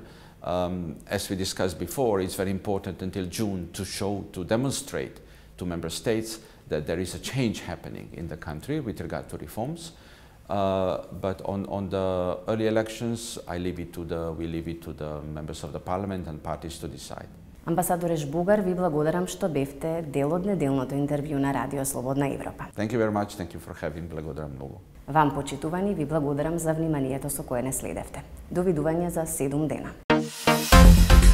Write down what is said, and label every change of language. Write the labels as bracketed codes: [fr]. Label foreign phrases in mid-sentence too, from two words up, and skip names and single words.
[en] As we discussed before, it's very important until June to demonstrate to member states that there is a change happening in the country with regard to reforms. But on the early elections, we leave it to the members of the parliament and parties to decide. [mk] Амбасадоре Жбогар, ви благодарам што бевте дел од неделното интервју на Радио Слободна Европа. [en] Thank you very much. Thank you for having. [mk] Благодарам многу. Вам, почитувани, ви благодарам за вниманието со кое не следевте. Довидување за 7 дена.